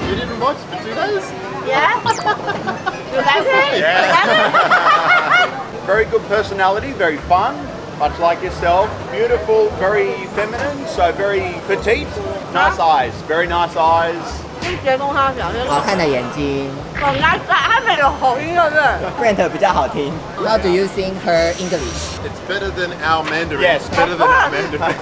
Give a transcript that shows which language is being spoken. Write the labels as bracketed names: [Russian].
[English] You didn't watch for 2 days? Yeah? You like it? Yeah. You like it? Very good personality, very fun, much like yourself. Beautiful, very feminine, so very petite. Nice eyes, very nice eyes. [Chinese] 一直跟他讲，好看的眼睛。很难改，他没有口音，对不对？ Brent 比较好听。 [English] How do you sing her English? It's better than our Mandarin. Yes. It's better than our Mandarin.